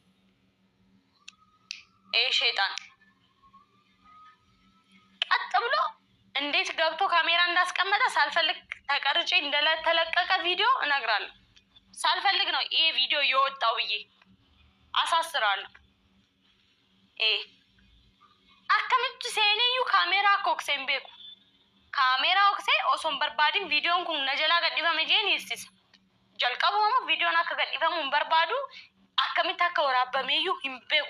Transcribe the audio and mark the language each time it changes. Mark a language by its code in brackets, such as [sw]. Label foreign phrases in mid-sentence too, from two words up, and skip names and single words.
[am] ሸይጣን ቀጥ ብሎ እንዴት ገብቶ ካሜራ እንዳስቀመጠ ሳልፈልግ ተቀርጬ እንደተለቀቀ ቪዲዮ እነግራለሁ። ሳልፈልግ ነው ይሄ ቪዲዮ የወጣው ብዬ አሳስራለሁ። [om] akkamitti seeneeyyuu kaameeraa akka okseen beeku. Kaameeraa oksee osoon barbaadin viidiyoon kun na jalaa gadhifame jeen hirsisa. Jalqabuma viidiyoon akka gadhifamu hin barbaadu akkamitti akka waraabbameeyyuu hin beeku.